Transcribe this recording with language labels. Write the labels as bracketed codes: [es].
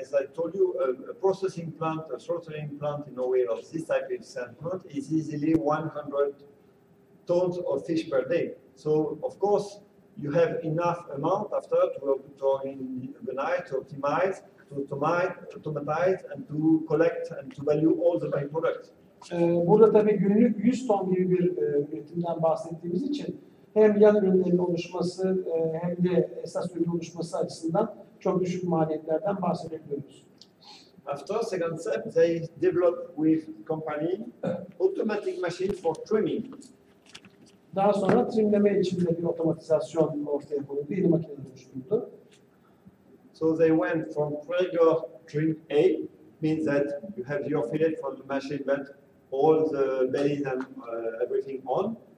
[en] As I told you, a processing plant, a slaughtering plant in Norway of this type of standpoint is easily 100 tons of fish per day. So, of course, you have enough amount after to organize, to optimize, to automatize, and to collect and to value all the byproducts. [tr] Burada tabii günlük 100 ton gibi bir üretimden bahsettiğimiz için hem yan ürünlerin oluşması hem de esas ürün oluşması açısından çok düşük maliyetlerden bahsedebiliyoruz. [en] After second step, they developed with company automatic machine for trimming. [tr] Daha sonra trimleme için de bir otomatizasyon ortaya koyuldu, yeni makineler oluşturuldu. [en] So they went from regular trim A, means that you have your fillet from the machine, but all the bellies and everything on.